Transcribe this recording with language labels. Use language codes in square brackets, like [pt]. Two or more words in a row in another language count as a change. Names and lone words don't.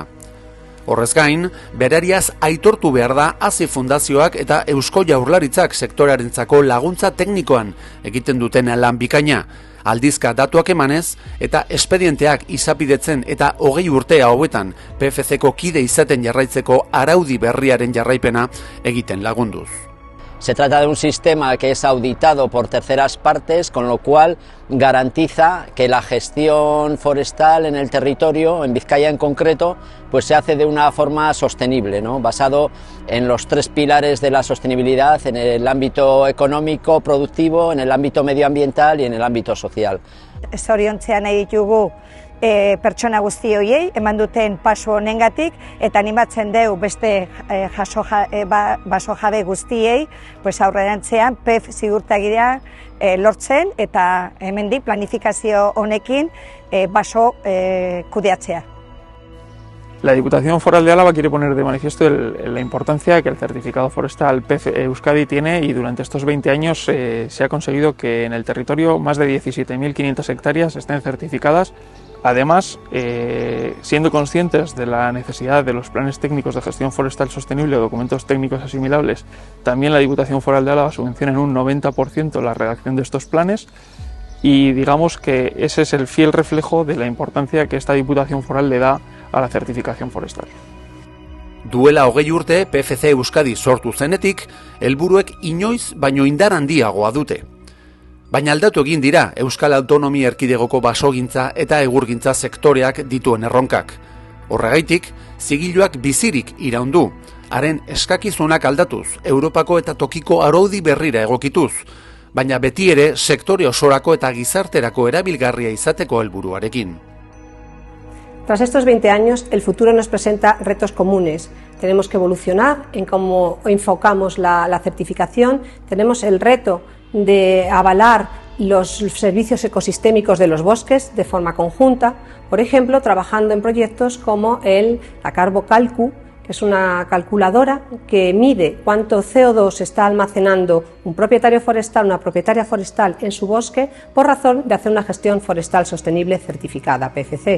[eu] Horrez gain, berariaz aitortu behar da Hazi Fundazioak eta Eusko Jaurlaritzak sektorearentzako laguntza teknikoan egiten duten lan bikaina, aldizka datuak emanez eta espedienteak izapidetzen eta 20 urte hauetan PFC-ko kide izaten jarraitzeko araudi berriaren jarraipena egiten lagunduz. [es] Se trata de un sistema que es auditado por terceras partes, con lo cual garantiza que la gestión forestal en el territorio, en Vizcaya en concreto, pues se hace de una forma sostenible, ¿no? Basado en los 3 pilares de la sostenibilidad, en el ámbito económico, productivo, en el ámbito medioambiental y en el ámbito social. [eu] Zoriontzean nahi ditugu pertsona guzti horiei eman duten paso honengatik eta animatzen deu beste baso jabe guztiei aurrerantzean PEF ziurtagiria lortzen eta hemendik planifikazio honekin baso kudeatzea. [es] La Diputación Foral de Álava quiere poner de manifiesto la importancia que el certificado forestal PEF Euskadi tiene, y durante estos 20 años se ha conseguido que en el territorio más de 17.500 hectáreas estén certificadas. Además, siendo conscientes de la necesidad de los planes técnicos de gestión forestal sostenible o documentos técnicos asimilables, también la Diputación Foral de Álava subvenciona en un 90% la redacción de estos planes, y digamos que ese es el fiel reflejo de la importancia que esta Diputación Foral le da a la certificación forestal. [eu] Duela 20 urte PFC Euskadi sortu zenetik, helburuek inoiz baino indar handiagoa dute. Baina aldatu egin dira Euskal Autonomia Erkidegoko basogintza eta egurgintza sektoreak dituen erronkak. Horregaitik, zigiluak bizirik iraundu, haren eskakizunak aldatuz, Europako eta tokiko araudi berrira egokituz, baina beti ere sektore osorako eta gizarterako erabilgarria izateko helburuarekin. [es] Tras estos 20 años, el futuro nos presenta retos comunes. Tenemos que evolucionar en cómo enfocamos la certificación, tenemos el reto de avalar los servicios ecosistémicos de los bosques de forma conjunta, por ejemplo, trabajando en proyectos como la CarboCalcu, que es una calculadora que mide cuánto CO2 está almacenando un propietario forestal, una propietaria forestal en su bosque, por razón de hacer una gestión forestal sostenible certificada, PFC.